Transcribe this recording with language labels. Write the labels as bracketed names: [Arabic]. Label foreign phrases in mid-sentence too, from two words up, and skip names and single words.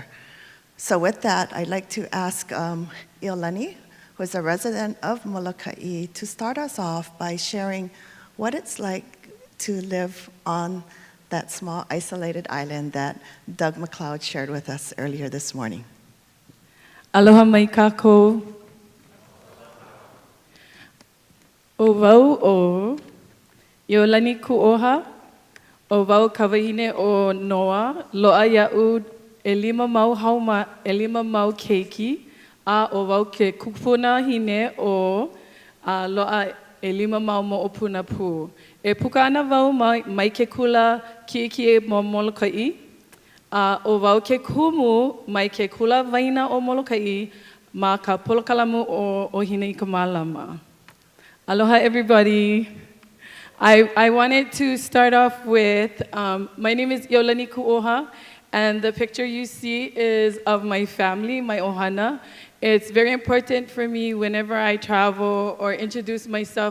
[English] So with that, I'd like to ask Iolani, who is a resident of Molokai, to start us off by sharing what it's like to live on that small isolated island that Doug McLeod shared with us earlier this morning. [Hawaiian] Aloha mai kākou. O wau o Iolani Kuoha, o wau kawahine o Noa, loa ia'u e lima mau keiki, a o wau ke kupuna hine o loa e lima mau mo'opuna pū. E puka ana wau mai ke kula ki'iki mo Molokai, o wau ke kumu mai ke kula waina o Molokai ma ka polokalamu o hina I ka mālama. [English] Aloha everybody. I wanted to start off with, my name is Iolani Kuoha, and the picture you see is of my family, my ohana. It's very important for me whenever I travel or introduce myself.